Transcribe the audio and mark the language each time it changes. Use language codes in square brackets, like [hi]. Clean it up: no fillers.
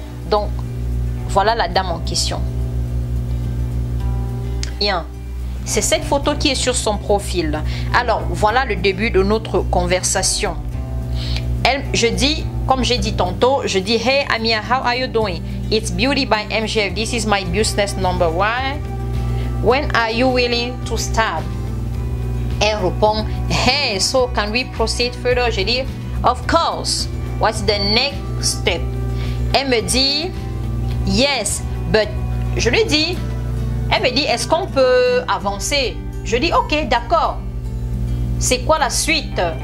[fr] Donc, voilà la dame en question. Bien. C'est cette photo qui est sur son profil. Alors, voilà le début de notre conversation. Je dis, comme j'ai dit tantôt, je dis, [en] hey Amia, how are you doing? It's Beauty by MGF. This is my business number. Why? When are you willing to start? [fr] Elle répond, [en] hey, so can we proceed further? [fr] Je dis, [en] of course. What's the next step? [fr] Elle me dit, [en] yes, but [fr] je lui dis, elle me dit, est-ce qu'on peut avancer? Je dis, ok, d'accord. C'est quoi la suite?